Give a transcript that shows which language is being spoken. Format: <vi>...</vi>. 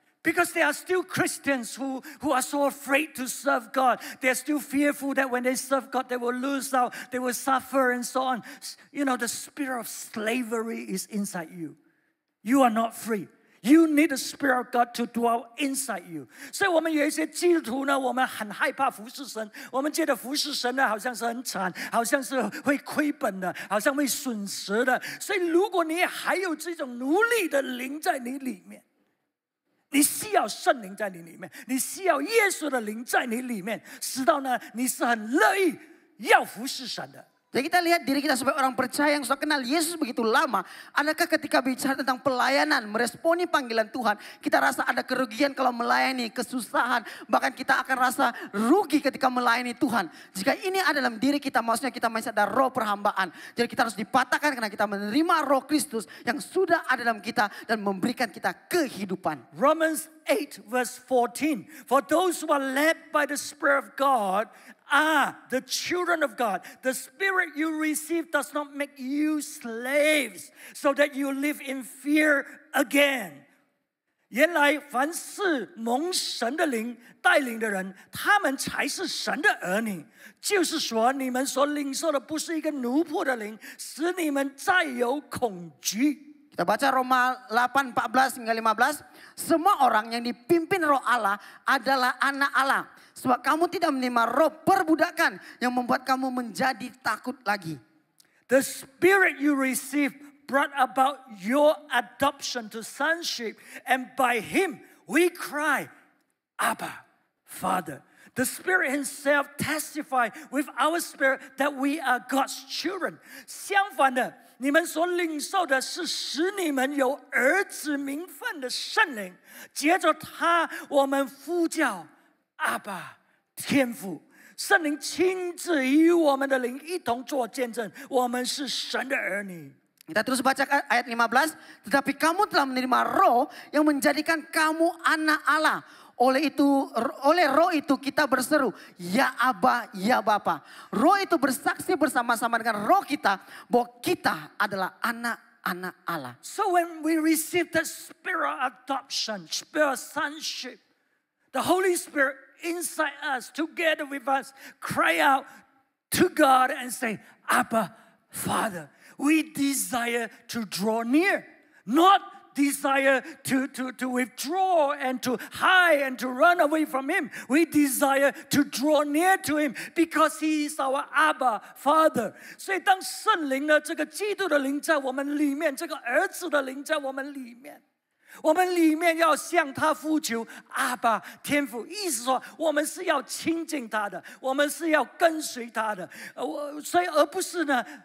<en>Because there are still Christians who are so afraid to serve God. They're still fearful that when they serve God, they will lose out, they will suffer and so on. You know, the spirit of slavery is inside you. You are not free. You need the Spirit of God to dwell inside you.</en> <zh>所以我们有一些基督徒呢，我们很害怕服侍神，我们觉得服侍神呢好像是很惨，好像是会亏本的，好像会损失的。所以如果你还有这种奴隶的灵在你里面，你需要圣灵在你里面，你需要耶稣的灵在你里面，使到呢你是很乐意要服侍神的。</zh> <id>Jadi kita lihat diri kita sebagai orang percaya yang sudah kenal Yesus begitu lama. Adakah ketika bicara tentang pelayanan, meresponi panggilan Tuhan, kita rasa ada kerugian kalau melayani, kesusahan. Bahkan kita akan rasa rugi ketika melayani Tuhan. Jika ini ada dalam diri kita, maksudnya kita masih ada roh perhambaan. Jadi kita harus dipatahkan karena kita menerima Roh Kristus yang sudah ada dalam kita dan memberikan kita kehidupan.</id> <en>Romans 8 verse 14. For those who are led by the Spirit of God are the children of God. The Spirit you receive does not make you slaves, so that you live in fear again.</en> <zh>原来凡是蒙神的灵带领的人，他们才是神的儿女。就是说，你们所领受的不是一个奴仆的灵，使你们再有恐惧。</zh> <id>Kita baca Roma 8, 14 hingga 15. Semua orang yang dipimpin roh Allah adalah anak Allah. Sebab kamu tidak menerima roh perbudakan yang membuat kamu menjadi takut lagi.</id> <en>The Spirit you receive brought about your adoption to sonship. And by Him we cry, Abba, Father. The Spirit Himself testifies with our spirit that we are God's children.</en> <zh>相反的，你们所领受的是使你们有儿子名分的圣灵，接着他，我们呼叫阿爸天父。圣灵亲自与我们的灵一同做见证，我们是神的儿女。</zh> <id>Kita terus baca ayat 15. Tetapi kamu telah menerima roh yang menjadikan kamu anak Allah. Oleh roh itu kita berseru, ya Aba, ya Bapa. Roh itu bersaksi bersama-sama dengan roh kita bahwa kita adalah anak-anak Allah.</id> <en>So when we receive the spirit of adoption, spirit of sonship, the Holy Spirit inside us, together with us, cry out to God and say, Abba, Father. We desire to draw near, not desire to withdraw and to hide and to run away from Him. We desire to draw near to Him because He is our Abba Father.</en> <zh>所以当圣灵呢，这个基督的灵在我们里面，这个儿子的灵在我们里面，我们里面要向他呼求阿爸天父，意思说我们是要亲近他的，我们是要跟随他的，所以而不是呢。</zh>